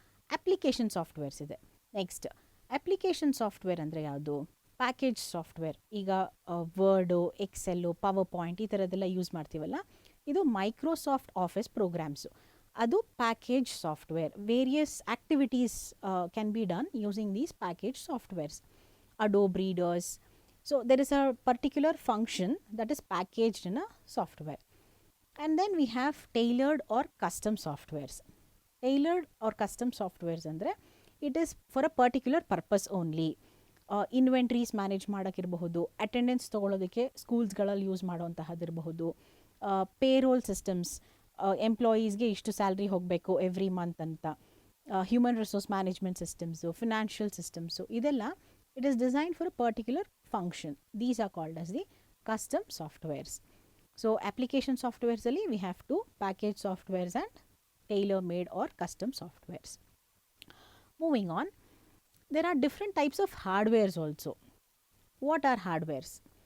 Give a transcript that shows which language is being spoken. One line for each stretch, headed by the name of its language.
Kannada: Application softwares ಇದೆ. Next application software ಅಂದರೆ ಯಾವುದು? Package software. ಈಗ ವರ್ಡು, ಎಕ್ಸೆಲ್ಲು, ಪವರ್ ಪಾಯಿಂಟ್ ಈ ಥರದ್ದೆಲ್ಲ ಯೂಸ್ ಮಾಡ್ತೀವಲ್ಲ, ಇದು ಮೈಕ್ರೋಸಾಫ್ಟ್ ಆಫೀಸ್ ಪ್ರೋಗ್ರಾಮ್ಸು. ಅದು package software.
English: Various activities can be done using these package softwares. Adobe readers. So there is a particular function that is packaged in a software. And then we have tailored or custom softwares. Tailored or custom softwares ಅಂದರೆ it is for a particular purpose only.
Kannada: Inventories manage ಮಾಡೋಕ್ಕಿರಬಹುದು, attendance ತೊಗೊಳೋದಕ್ಕೆ ಸ್ಕೂಲ್ಸ್ಗಳಲ್ಲಿ use ಮಾಡೋವಂತಹದ್ದಿರಬಹುದು, payroll systems, ಎಂಪ್ಲಾಯೀಸ್ಗೆ ಇಷ್ಟು salary ಹೋಗಬೇಕು
English: every month
Kannada: ಅಂತ, human resource management systems, financial systems, ಇದೆಲ್ಲ
English: it is designed for a particular function. These are called as the custom softwares. So application softwares alli we have two: package softwares and tailor made or custom softwares. Moving on, There are different types of hardwares also. What are hardwares?